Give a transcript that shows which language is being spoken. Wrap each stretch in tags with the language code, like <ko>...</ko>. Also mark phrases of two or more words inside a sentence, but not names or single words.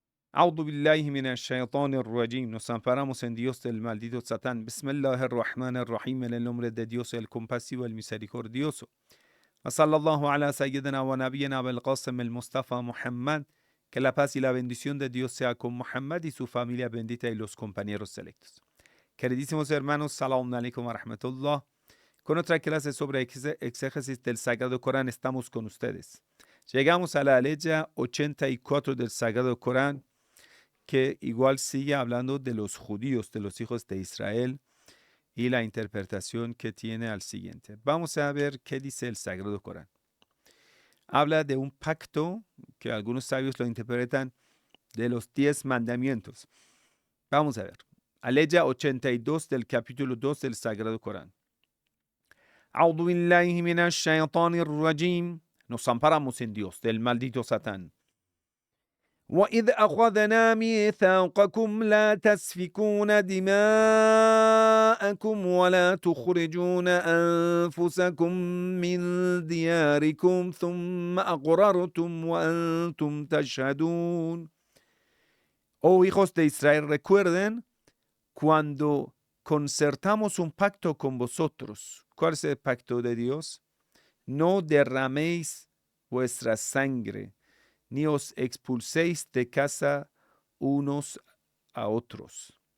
<ar>أعوذ بالله من الشيطان الرجيم.</ar> <es>Nos amparamos en Dios del maldito Satán.</es> <ar>بسم الله الرحمن الرحيم.</ar> <es>En el nombre de Dios, el compasivo, el misericordioso.</es> <ar>وصلى الله على سيدنا ونبينا أبي القاسم المصطفى محمد.</ar> <es>Que la paz y la bendición de Dios sea con Muhammad y su familia bendita y los compañeros selectos. Queridísimos hermanos,</es> <ar>سلام عليكم ورحمة الله.</ar> <es>Con otra clase sobre exégesis del Sagrado Corán estamos con ustedes. Llegamos a la aleya 84 del Sagrado Corán, que igual sigue hablando de los judíos, de los hijos de Israel, y la interpretación que tiene al siguiente. Vamos a ver qué dice el Sagrado Corán. Habla de un pacto que algunos sabios lo interpretan de los 10 mandamientos. Vamos a ver. Aleya 82 del capítulo 2 del Sagrado Corán.</es> <ar>أعوذ بالله من الشيطان الرجيم.</ar> <es>Nos amparamos en Dios del maldito Satán.</es> <ar>وَإِذْ أَخَذْنَا مِيثَاقَكُمْ لَا تَسْفِكُونَ دِمَاءَكُمْ وَلَا تُخْرِجُونَ أَنفُسَكُم مِّن دِيَارِكُمْ ثُمَّ أَقْرَرْتُمْ وَأَنتُمْ تَشْهَدُونَ.</ar> <es>Oh hijos de Israel, recuerden cuando concertamos un pacto con vosotros. ¿Cuál es el pacto de Dios? No derraméis vuestra sangre, ni os expulséis de casa unos a otros.</es>